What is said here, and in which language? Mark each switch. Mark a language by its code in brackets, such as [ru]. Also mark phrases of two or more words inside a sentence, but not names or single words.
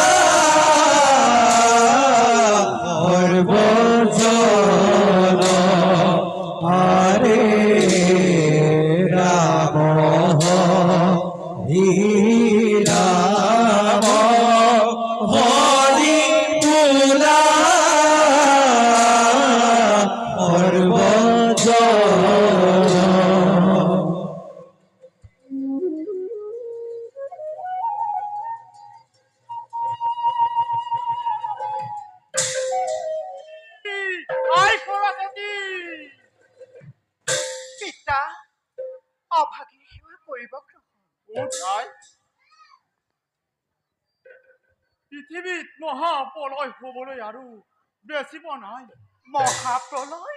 [as] সর্বজন হরে রাম হরি রাম হরি তুলা সর্বজন আই সৰস্বতী পিতা অভাগী সেৱা কৰিব গ্ৰহণ। উঠ আই পৃথিৱীত মহাপ্ৰলয় হ'বলৈ আৰু বেছিব নাই মহাপ্ৰলয়